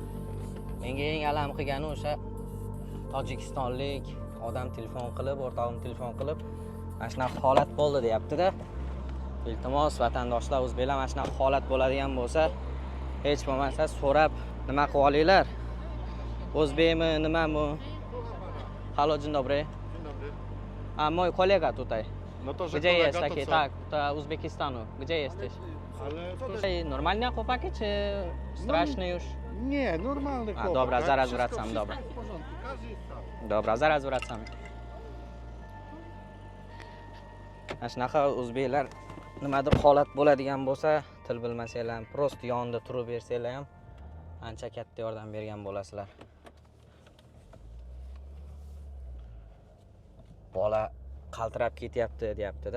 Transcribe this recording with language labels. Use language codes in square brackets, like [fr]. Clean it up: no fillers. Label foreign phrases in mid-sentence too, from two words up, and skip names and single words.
[uz] Menga eng alam qilgani o'sha Tojikistonlik odam telefon qilib, o'rtog'im telefon qilib, mana shunaqa holat bo'ldi deyapti-da. Iltimos vatandoshlar, o'zbeklar mana shunaqa holat bo'ladigan bo'lsa, hech bo'lmasa so'rab nima qilib olinglar. O'zbekmi, nimami? [pl] Halo, dzień dobry. Dzień dobry. A mój kolega tutaj. No to, że Gdzie kolega, jest to taki? co? Tak, to Uzbekistanu. Gdzie jesteś? Ale Normalnie chłopaki, czy straszny już? nie, normalny chłopak. dobra, tak? zaraz Wszystko- wracam, wszystko dobra. w porządku, każdy jest sam. Dobra, zaraz wracamy. [uz] Mana shunaqa o'zbeklar nimadir holat bo'ladigan bo'lsa, til bilmasanglar ham, prosta yonida turib bersanglar ham ancha katta yordam bergan bo'lasizlar. Bola qaltirab ketyapti deyapti-da.